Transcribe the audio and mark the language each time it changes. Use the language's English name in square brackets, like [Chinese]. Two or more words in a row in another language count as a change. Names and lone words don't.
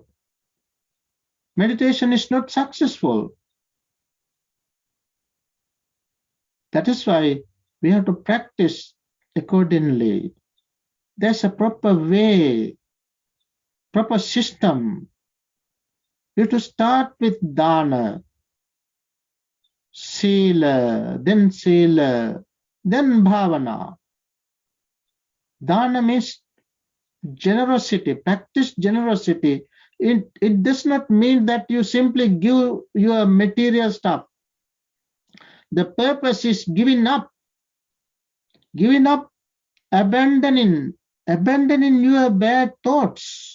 [English] Meditation is not successful. That is why we have to practice accordingly. There's a proper way, proper system. You have to start with dana, Sila, then bhavana. Dana means generosity, practice generosity. It does not mean that you simply give your material stuff. The purpose is giving up, abandoning your bad thoughts.